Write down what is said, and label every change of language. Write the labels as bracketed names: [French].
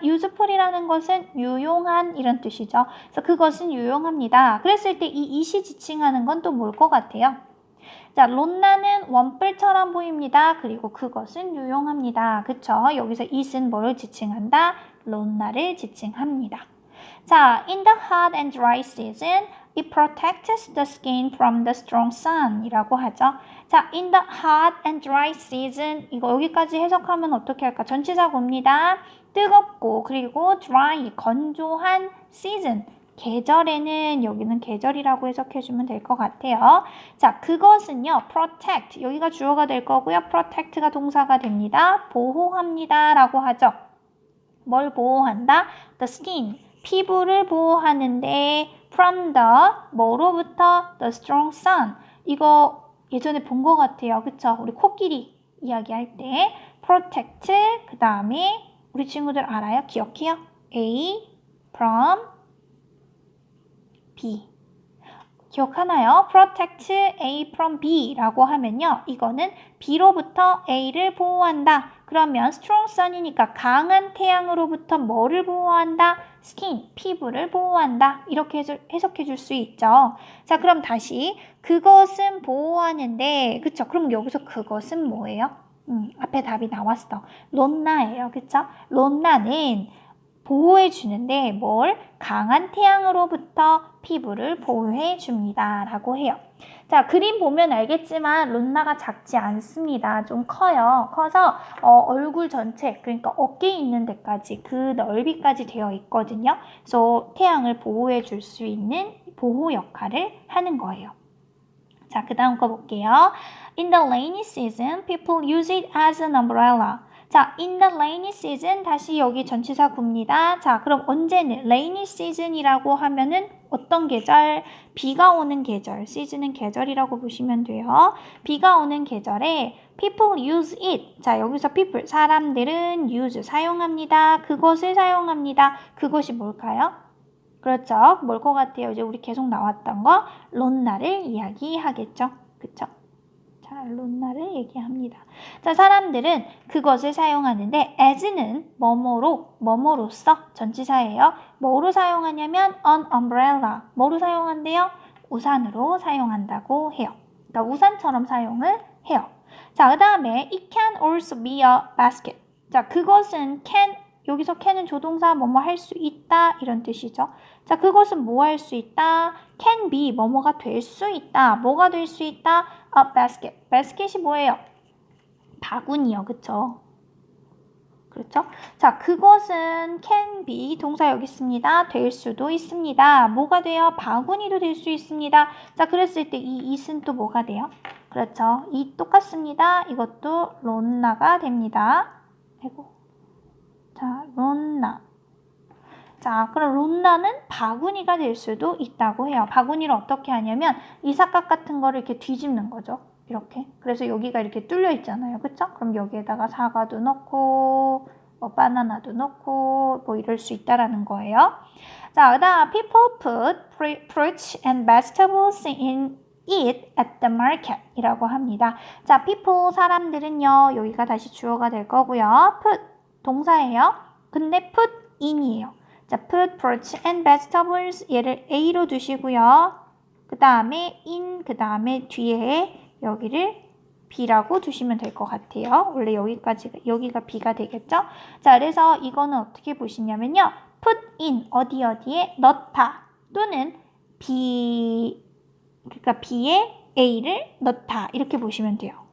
[Korean] useful이라는 것은 유용한 이런 뜻이죠. 그래서 그것은 유용합니다. 그랬을 때 이 it이 지칭하는 건 또 뭘 것 같아요? 자, 론나는 원뿔처럼 보입니다. 그리고 그것은 유용합니다. 그쵸? 여기서 it은 뭐를 지칭한다? 론나를 지칭합니다. 자, [English] in the hot and dry season, it protects the skin from the strong sun [Korean] 이라고 하죠. 자, [English] in the hot and dry season [Korean] 이거 여기까지 해석하면 어떻게 할까? 전치사구입니다. 뜨겁고 그리고 dry 건조한 season 계절에는 여기는 계절이라고 해석해주면 될 것 같아요. 자, 그것은요, protect 여기가 주어가 될 거고요. protect가 동사가 됩니다. 보호합니다 라고 하죠. 뭘 보호한다? the skin 피부를 보호하는데 from the 뭐로부터 [English] the strong sun [Korean] 이거 예전에 본 것 같아요. 그쵸? 우리 코끼리 이야기할 때 protect 그 다음에 우리 친구들 알아요? 기억해요? A from B 기억하나요? protect A from B라고 하면요. 이거는 B로부터 A를 보호한다. 그러면 strong sun이니까 강한 태양으로부터 뭐를 보호한다? skin, 피부를 보호한다. 이렇게 해석해 줄 수 있죠. 자, 그럼 다시 그것은 보호하는데 그쵸? 그럼 여기서 그것은 뭐예요? 앞에 답이 나왔어. 론나예요. 그쵸? 론나는 보호해 주는데 뭘? 강한 태양으로부터 피부를 보호해 줍니다. 라고 해요. 자, 그림 보면 알겠지만 론나가 작지 않습니다. 좀 커요. 커서 얼굴 전체, 그러니까 어깨 있는 데까지 그 넓이까지 되어 있거든요. 그래서 태양을 보호해 줄 수 있는 보호 역할을 하는 거예요. 자, 그 다음 거 볼게요. [English] In the rainy season, people use it as an umbrella. [Korean] 자, [English] in the rainy season [Korean] 다시 여기 전치사 구입니다. 자, 그럼 언제는 rainy season이라고 하면은 어떤 계절? 비가 오는 계절. season은 계절이라고 보시면 돼요. 비가 오는 계절에 [English] people use it. [Korean] 자, 여기서 people 사람들은 use 사용합니다. 그것을 사용합니다. 그것이 뭘까요? 그렇죠. 뭘 것 같아요? 이제 우리 계속 나왔던 거 론나를 이야기하겠죠. 그쵸? 자, 론나를 얘기합니다. 자, 사람들은 그것을 사용하는데 as는 뭐뭐로서 전치사예요. 뭐로 사용하냐면 an umbrella. 뭐로 사용한대요? 우산으로 사용한다고 해요. 그러니까 우산처럼 사용을 해요. 자, 그 다음에 [English] it can also be a basket. [Korean] 자, 그것은 can 여기서 can은 조동사 뭐뭐 할 수 있다 이런 뜻이죠. 자, 그것은 뭐 할 수 있다? can be 뭐뭐가 될 수 있다. 뭐가 될 수 있다? a basket. basket이 뭐예요? 바구니요. 그쵸? 그렇죠? 자, 그것은 can be 동사 여기 있습니다. 될 수도 있습니다. 뭐가 돼요? 바구니도 될 수 있습니다. 자, 그랬을 때 이 it은 또 뭐가 돼요? 그렇죠. 이 똑같습니다. 이것도 론나가 됩니다. 아이고. 자, 론나. 자, 그럼 론나는 바구니가 될 수도 있다고 해요. 바구니를 어떻게 하냐면 이삭각 같은 거를 이렇게 뒤집는 거죠. 이렇게. 그래서 여기가 이렇게 뚫려 있잖아요. 그쵸? 그럼 여기에다가 사과도 넣고 뭐 바나나도 넣고 뭐 이럴 수 있다라는 거예요. 자, 그다음 [English] people put fruits and vegetables in it at the market [Korean] 이라고 합니다. 자, people 사람들은요. 여기가 다시 주어가 될 거고요. put 동사예요. 근데 put in이에요. 자, put fruits and vegetables 얘를 A로 두시고요. 그 다음에 in 그 다음에 뒤에 여기를 B라고 두시면 될 것 같아요. 원래 여기가 B가 되겠죠? 자, 그래서 이거는 어떻게 보시냐면요. put in 어디에 넣다 또는 B 그러니까 B에 A를 넣다 이렇게 보시면 돼요.